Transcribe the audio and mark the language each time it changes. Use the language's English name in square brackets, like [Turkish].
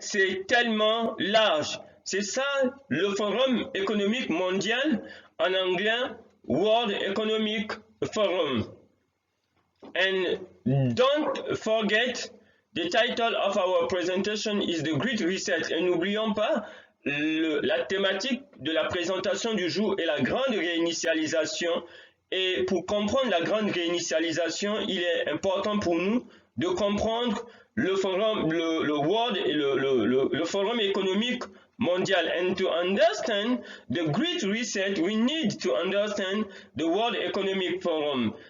[French] C'est tellement large. C'est ça le Forum économique mondial, en anglais, World Economic Forum. [English] And don't forget, the title of our presentation is The Great Reset. [French] Et n'oublions pas, la thématique de la présentation du jour est la grande réinitialisation. Et pour comprendre la grande réinitialisation, il est important pour nous de comprendre le forum, le World et le Forum économique mondial. [English] And to understand the Great Reset, we need to understand the World Economic Forum.